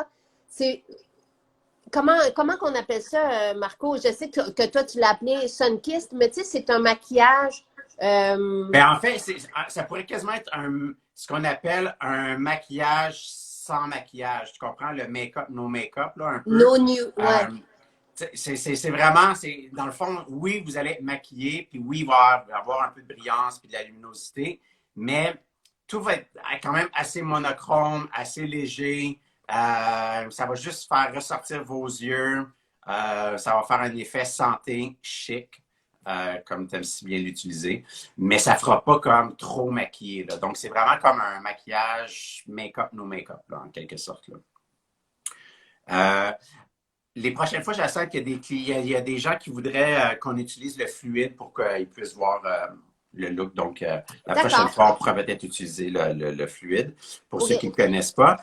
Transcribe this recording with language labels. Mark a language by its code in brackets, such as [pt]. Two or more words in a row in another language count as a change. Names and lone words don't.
[fr] C'est... Comment qu'on appelle ça, Marco? Je sais que toi, tu l'as appelé Sunkissed, mais tu sais, c'est un maquillage... Ben, en fait, ça pourrait quasiment être ce qu'on appelle un maquillage sans maquillage. Tu comprends? Le [en] make-up, no make-up, [fr] là, un peu. [en] No nude, ouais. [fr] C'est vraiment, dans le fond, oui, vous allez être maquillé, puis oui, il va y avoir un peu de brillance puis de la luminosité, mais tout va être quand même assez monochrome, assez léger. Ça va juste faire ressortir vos yeux. Ça va faire un effet santé, chic, comme tu aimes si bien l'utiliser, mais ça ne fera pas comme trop maquillé, là. Donc, c'est vraiment comme un maquillage [en] make-up, no make-up, [fr] là, en quelque sorte, là. Les prochaines fois, je sens qu'il y a des gens qui voudraient qu'on utilise le fluide pour qu'ils puissent voir le look. Donc, la prochaine fois, on pourra peut-être utiliser le fluide pour ceux qui ne connaissent pas.